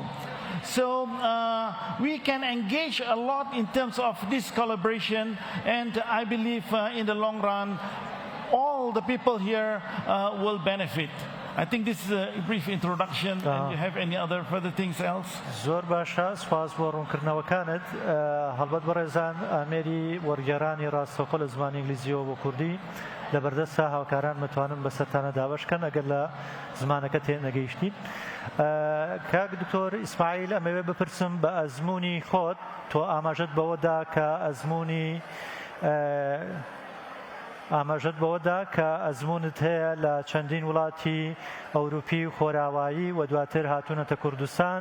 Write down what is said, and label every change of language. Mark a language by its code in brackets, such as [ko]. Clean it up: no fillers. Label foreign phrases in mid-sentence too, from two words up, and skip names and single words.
[en] So we can engage a lot in terms of this collaboration, and I believe in the long run, all the people here will benefit. I think this is a brief introduction. And you have any other further things else? [ckb] زۆر باشە، سپاس بۆ ڕوونکردنەوەکانت. هەڵبەت بەڕێزان ئامێری وەرگێڕانی ڕاستەوخۆ لە زمانی ئینگلیزیەوە بۆ کوردی لە بەردەستە هاوکاران متوانن بە سەرتانە داوەشکەن ئەگەر لە زمانەکە تێنەگەیشتین. کاک دکتۆر ئیسماعیل، ئەمەوێ بپرسم بە ئەزمموی خۆت، تۆ ئاماژەت بەوەدا کە ئەزمونت هەیە لە چەندین وڵاتی ئەوروپی و خۆراوایی و دواتر هاتوونەتە کوردستان.